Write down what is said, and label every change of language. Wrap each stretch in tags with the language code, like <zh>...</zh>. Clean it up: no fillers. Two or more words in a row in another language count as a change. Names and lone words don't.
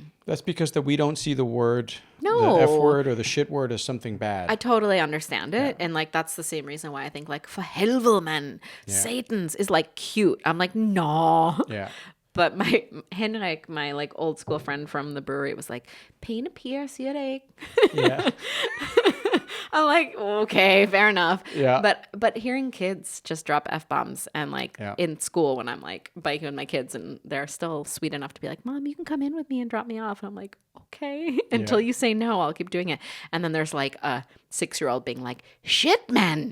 <en>That's because we don't see the word, the F word or the shit word as something bad. I totally understand it. And like, that's the same reason why I think like,</en> <da>for helvede,</da> <en>man, Satan's is like cute. I'm like, no. Yeah. But Henrik, my like old school friend from the brewery was like,</en> <da>pæne piger siger det ikke.</da> <en>Yeah. I'm like, okay, fair enough. Yeah. But hearing kids just drop F-bombs and like in school when I'm like biking with my kids and they're still sweet enough to be like, Mom, you can come in with me and drop me off. And I'm like, okay. Until you say no, I'll keep doing it. And then there's like a 6-year-old being like, shit, man.</en>